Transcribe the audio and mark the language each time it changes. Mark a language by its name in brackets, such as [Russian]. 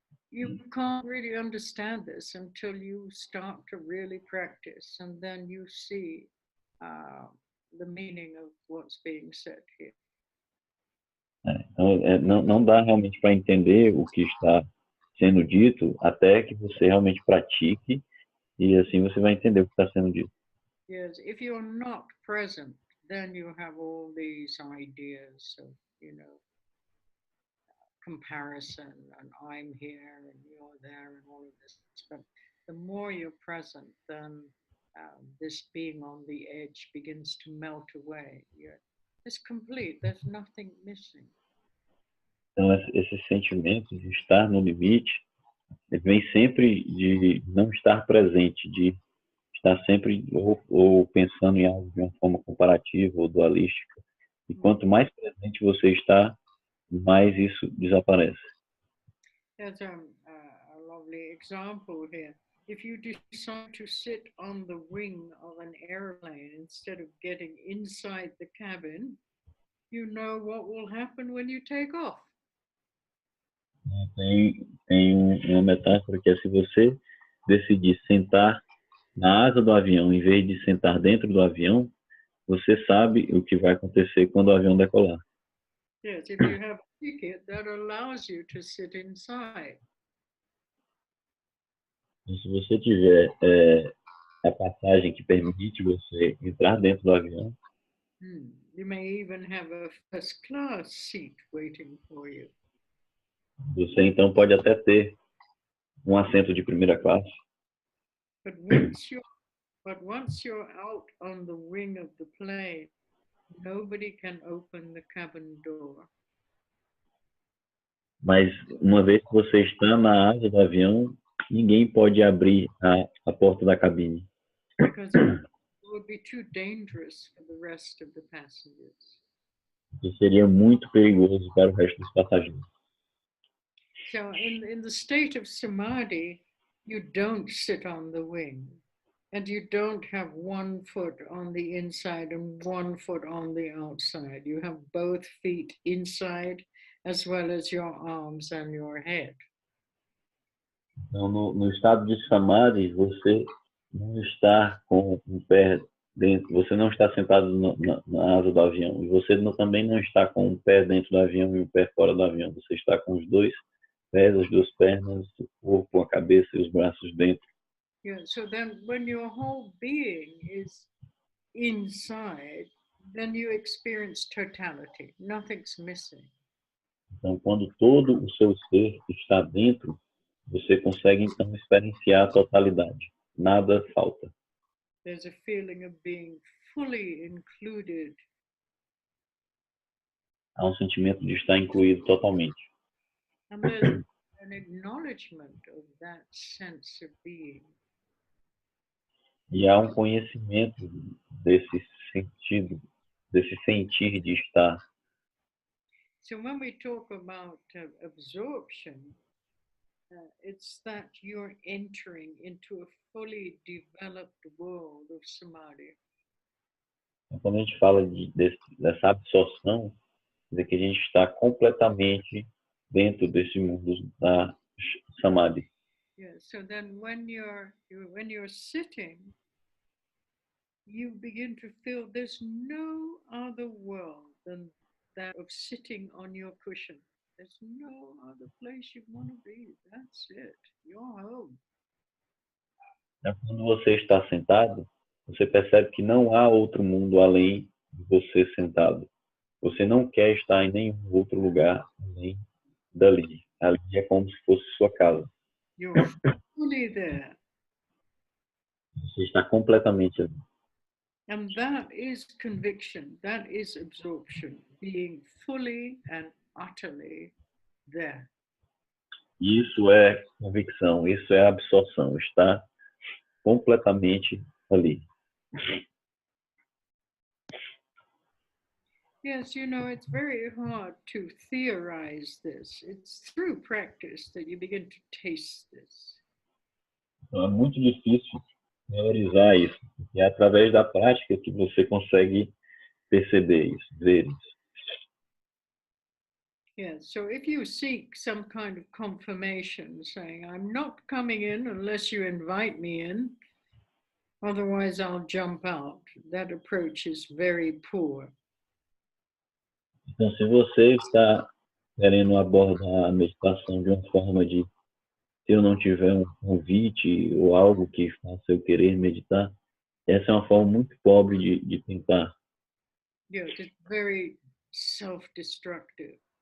[English] You can't really understand this until you start to really practice, and then you see the meaning of what's being said here. [Portuguese] Então, não dá realmente para entender o que está sendo dito até que você realmente pratique, e assim você vai entender o que está sendo dito. [English] Yes, if you're not present, then you have all these ideas of, comparison, and I'm here and you're there and all of this. But the more you're present, then this being on the edge begins to melt away. It's complete. There's nothing missing. [Portuguese] Então, esse sentimento de estar no limite vem sempre de não estar presente, de estar sempre ou pensando em algo de uma forma comparativa ou dualística. E quanto mais presente você está, mais isso desaparece. [English] There's a lovely example here. If you decide to sit on the wing of an airplane instead of getting inside the cabin, you know what will happen when you take off. [Portuguese] Tem uma metáfora que é: se você decidir sentar na asa do avião em vez de sentar dentro do avião, você sabe o que vai acontecer quando o avião decolar. [English] Yes, if you have a ticket that allows you to sit inside. [Portuguese] E se você tiver a passagem que permite você entrar dentro do avião, [English] you may even have a first class seat waiting for you. [Portuguese] Você então pode até ter um assento de primeira classe. [English] But once you're out on the wing of the plane, nobody can open the cabin door. [Portuguese] Mas uma vez que você está na asa do avião, ninguém pode abrir a porta da cabine. [English] Because it would be too dangerous for the rest of the passengers. [Portuguese] Isso seria muito perigoso para o resto dos passageiros. [English] So in the state of samadhi, you don't sit on the wing, and you don't have one foot on the inside and one foot on the outside. You have both feet inside as well as your arms and your head. [Portuguese] Então, no estado de samadhi, você não está com um pé dentro, você não está sentado na asa do avião, e você também não está com um pé dentro do avião e um pé fora do avião. Você está com os dois pés, as duas pernas, o corpo, a cabeça e os braços dentro. [English] Yeah, so then when your whole being is inside, then you experience totality. Nothing's missing. [Portuguese] Então, quando todo o seu ser está dentro, você consegue então experienciar a totalidade. Nada falta. [English] There's a feeling of being fully included. [Portuguese] Há um sentimento de estar incluído totalmente. [English] And there's an acknowledgement of that sense of being. [Portuguese] E há um conhecimento desse sentido, desse sentir de estar. [English] So when we talk about absorption, it's that you're entering into a fully developed world of samadhi. [Portuguese] Então, quando a gente fala dessa absorção, quer dizer que a gente está completamente dentro desse mundo da samadhi. [English] Yeah. So then, when you're sitting, you begin to feel there's no other world than that of sitting on your cushion. There's no other place you want to be. That's it. You're home. [Portuguese] Então, quando você está sentado, você percebe que não há outro mundo além de você sentado. Você não quer estar em nenhum outro lugar além dali. Ali é como se fosse sua casa. [English] You're fully there. [Portuguese] Você está completamente ali. [English] And that is conviction. That is absorption. Being fully and utterly there. [Portuguese] Isso é convicção, isso é absorção, estar completamente ali. [English] Yes, it's very hard to theorize this. It's through practice that you begin to taste this. [Portuguese] Então, é muito difícil teorizar isso, porque é através da prática que você consegue perceber isso, ver isso. [English] Yes, so if you seek some kind of confirmation saying, I'm not coming in unless you invite me in, otherwise I'll jump out, that approach is very poor. [Portuguese] Então, se você está querendo abordar a meditação de uma forma de, se eu não tiver um convite ou algo que faça eu querer meditar, essa é uma forma muito pobre de tentar. [English] Yeah, it's very self-destructive.